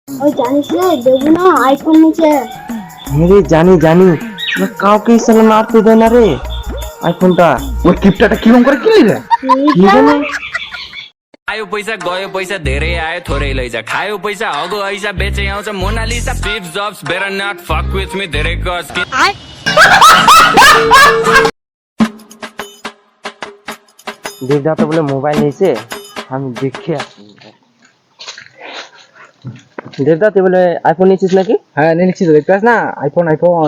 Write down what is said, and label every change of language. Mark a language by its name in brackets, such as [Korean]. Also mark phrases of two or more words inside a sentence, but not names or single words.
[Bangla] ওই জানিস রে দেবু না আইফোন নিচে। রে জানি জানি, কাউকে সালা মারতে দেয় না রে আইফোনটা। ওই কিপটাটা কিরকম করে কিনলি রে? কি জানি [Nepali] आयो पैसा गयो पैसा धेरै आयो थोरै लैजा खायो पैसा हगो ऐसा बेचे आउँछ मोनालिसा स्टिभ जब्स [English] better not fuck with me [Nepali] धेरै गज [Bangla] দেবদা বলে মোবাইল নিয়েছে, আমি দেখে আসি। দেবদা তুই বলে আইফোন নিয়েছিস নাকি? হ্যাঁ নিচ্ছি তো, দেখতে পাস না আইফোন আইফোন।